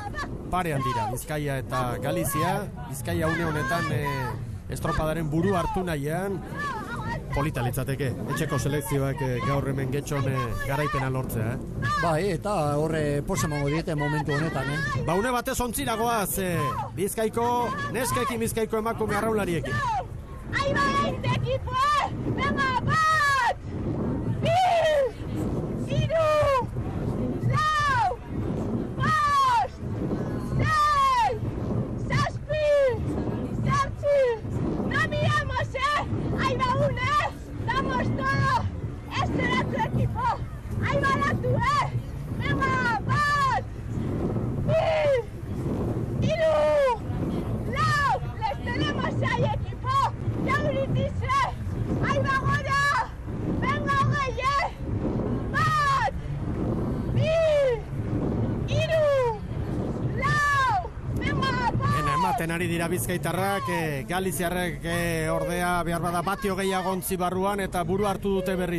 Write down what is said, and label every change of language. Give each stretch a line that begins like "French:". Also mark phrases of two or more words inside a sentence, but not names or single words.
Basque: Parean dira, Bizkaia eta Galizia. Bizkaia une honetan estropadaren buru hartu nahian. Polita litzateke, etxeko selekzioak gaur hemen getxon garaipena lortzea. Bai, eta horre posemango diete momentu honetan. Ba, une batez ontziragoaz, Bizkaiko, neskekin Bizkaiko emakume arraulariekin.
Spanish: Ahí va este equipo, venga,
Basque: bat! Hiru! Lau! Bost! Sei! Zazpi! Zortzi!
Spanish: No miramos, ahí va uno, damos todo! Este era tu equipo! Ahí va la tu, venga,
Basque: bat! Hiru! Lau!
Spanish: Les tenemos ahí, equipo! Jauritize! Ahí va gora! Venga, Ogeie!
Basque: Bat! Bi! Hiru! Lau! Venga, bat! Ematen ari dira bizkaitarrak, Galiziarrek ordea behar bada batio gehiago ontzi barruan eta buru hartu dute berriz.